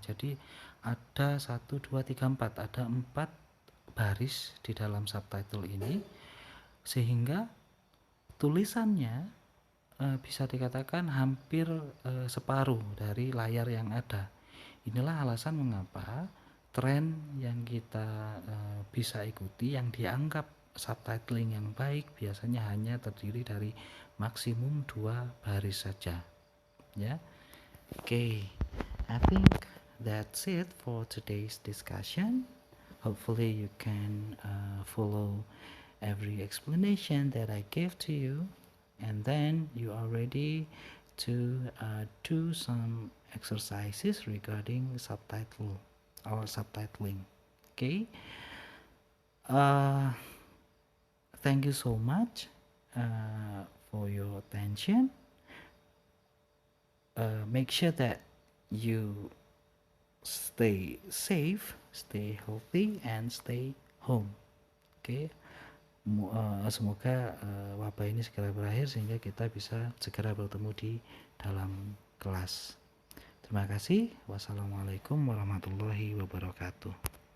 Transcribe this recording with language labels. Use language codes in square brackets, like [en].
[id] Jadi ada 1, 2, 3, 4, ada 4 baris di dalam subtitle ini, sehingga tulisannya bisa dikatakan hampir separuh dari layar yang ada. Inilah alasan mengapa tren yang kita bisa ikuti, yang dianggap subtitling yang baik, biasanya hanya terdiri dari maksimum 2 baris saja, ya. [en] Okay, I think that's it for today's discussion. Hopefully you can follow every explanation that I gave to you, and then you are ready to do some exercises regarding subtitle or subtitling. Okay, thank you so much for your attention. Make sure that you stay safe, stay healthy, and stay home. [id] Okay, semoga wabah ini segera berakhir sehingga kita bisa segera bertemu di dalam kelas. Terima kasih. Wassalamualaikum warahmatullahi wabarakatuh.